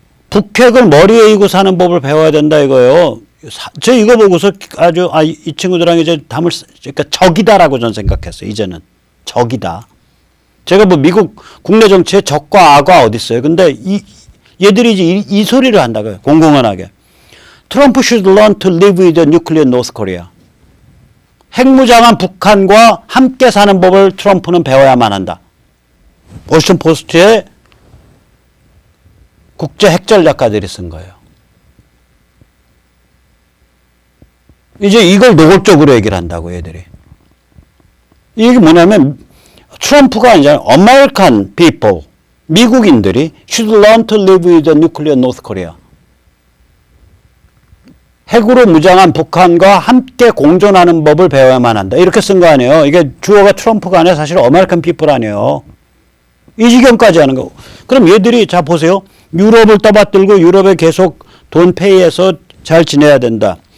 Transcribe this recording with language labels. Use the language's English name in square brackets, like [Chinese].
[Korean] 북핵을 머리에 이고 사는 법을 배워야 된다 이거예요. 저 이거 보고서 아주 이 친구들랑 이제 그러니까 적이다라고 저는 생각했어요. 이제는 적이다. 제가 뭐 미국 국내 정치에 적과 악과 어디 있어요? 근데 얘들이 이제 이 소리를 한다고요. 공공연하게. 트럼프 [English] should learn to live with the nuclear North Korea. [Korean] 핵무장한 북한과 함께 사는 법을 트럼프는 배워야만 한다. 워싱턴 포스트에 국제 핵전략가들이 쓴 거예요. 이제 이걸 노골적으로 얘기를 한다고 얘들이. 이게 뭐냐면 트럼프가 아니잖아요. [English] American people, [Korean] 미국인들이 [English] should learn to live with the nuclear North Korea. [Korean] 핵으로 무장한 북한과 함께 공존하는 법을 배워야만 한다. 이렇게 쓴 거 아니에요. 이게 주어가 트럼프가 아니라 사실 [English] 어메리칸 피플 [Korean] 아니에요. 이 지경까지 하는 거. 그럼 얘들이 자 보세요. 유럽을 떠받들고 유럽에 계속 돈 페이해서 잘 지내야 된다.